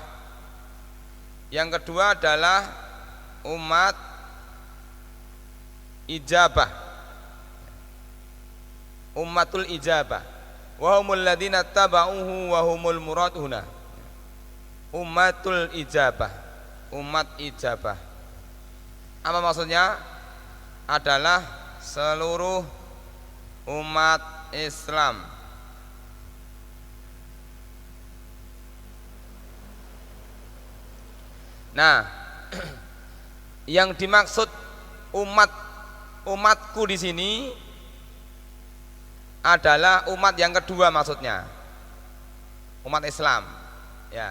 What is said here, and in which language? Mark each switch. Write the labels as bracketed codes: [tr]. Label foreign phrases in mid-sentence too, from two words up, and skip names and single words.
[id] Yang kedua adalah umat ijabah, [ar] أمة الإجابة, وهم الذين تبعوه وهم المرادون. أمة الإجابة, [id] umat ijabah. Apa maksudnya? Adalah seluruh umat Islam. Nah, yang dimaksud umatku di sini adalah umat yang kedua, maksudnya umat Islam, ya.